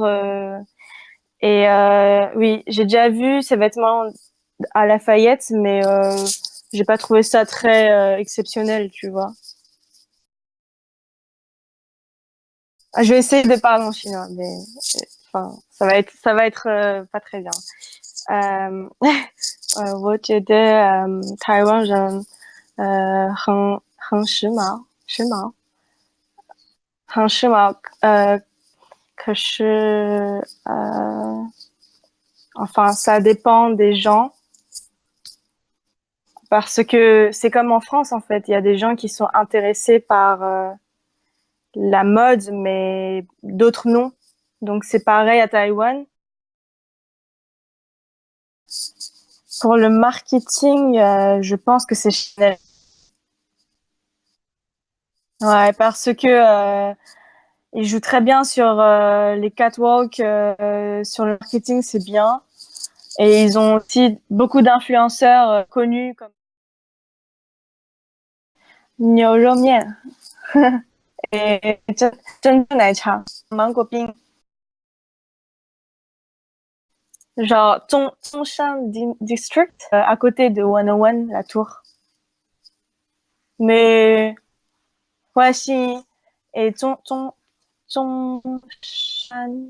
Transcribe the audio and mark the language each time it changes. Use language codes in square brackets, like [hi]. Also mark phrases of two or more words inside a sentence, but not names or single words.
[fr] Et oui, j'ai déjà vu ses vêtements à Lafayette, mais j'ai pas trouvé ça très exceptionnel, tu vois. Ah, je vais essayer de parler en chinois, mais enfin, ça va être pas très bien. [zh] 我觉得台湾人很时髦，可是 [fr] enfin ça dépend des gens parce que c'est comme en France en fait, il y a des gens qui sont intéressés par la mode, mais d'autres noms. Donc c'est pareil à Taïwan. Pour le marketing, je pense que c'est Chanel. Ouais, parce que ils jouent très bien sur les catwalks, sur le marketing, c'est bien. Et ils ont aussi beaucoup d'influenceurs connus comme [zh] 牛肉面 [fr] et [zh] 珍珠奶茶, [fr] mango ping. Genre Zhongshan District, à côté de 101, la tour. Mais ouais, si. Et Zhongshan.